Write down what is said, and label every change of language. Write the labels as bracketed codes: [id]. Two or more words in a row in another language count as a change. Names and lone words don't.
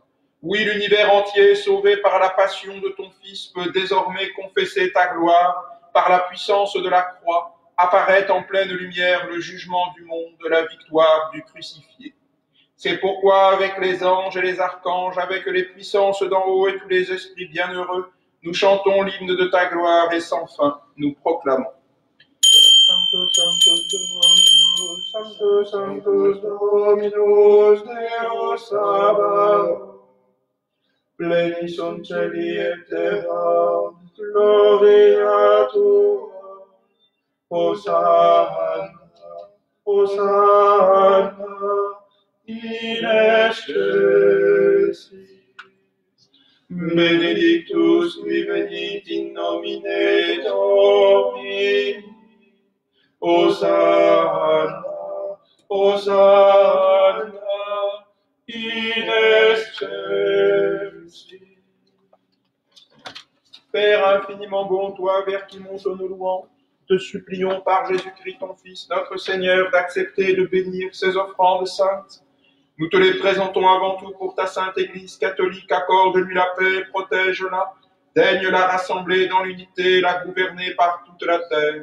[fr] Oui, l'univers entier, sauvé par la passion de ton Fils, peut désormais confesser ta gloire par la puissance de la croix, apparaît en pleine lumière le jugement du monde, la victoire du crucifié. C'est pourquoi, avec les anges et les archanges, avec les puissances d'en haut et tous les esprits bienheureux, nous chantons l'hymne de ta gloire et sans fin, nous proclamons. [la] Sanctus, Sanctus, Dominus, Sanctus, Sanctus, Dominus, Deus Sabaoth. Pleni sunt celi et terra, gloria tua. Hosanna, Hosanna, in excelsis. Benedictus qui venit in nomine Domini. Hosanna, Hosanna, in excelsis. [fr] Père infiniment bon, toi vers qui montent nos louanges, te supplions par Jésus-Christ ton Fils, notre Seigneur, d'accepter et de bénir ces offrandes saintes. Nous te les présentons avant tout pour ta sainte Église catholique, accorde-lui la paix, protège-la, daigne la rassembler dans l'unité, la gouverner par toute la terre.